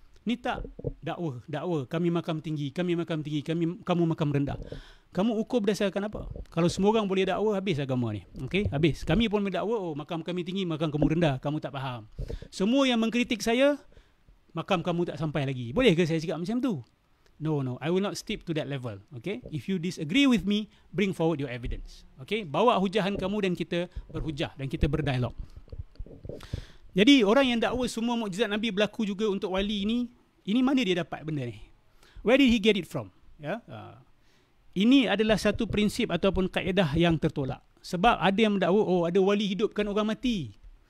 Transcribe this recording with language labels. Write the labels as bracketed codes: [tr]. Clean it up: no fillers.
[ms] Ni tak dakwa kami makam tinggi, kamu makam rendah. Kamu ukur berdasarkan apa? Kalau semua orang boleh dakwa, habis agama ni. Okey, habis. Kami pun mendakwa, makam kami tinggi, makam kamu rendah, kamu tak faham. Semua yang mengkritik saya, makam kamu tak sampai lagi. Boleh ke saya cakap macam tu? [en] No, I will not stoop to that level. Okay? If you disagree with me, bring forward your evidence. Okay? [ms] Bawa hujahan kamu dan kita berhujah dan kita berdialog. Jadi orang yang dakwa semua mukjizat Nabi berlaku juga untuk wali ini mana dia dapat benda ni? [en] Where did he get it from? [ms] Ya. Ini adalah satu prinsip ataupun kaedah yang tertolak. Sebab ada yang mendakwa ada wali hidupkan orang mati.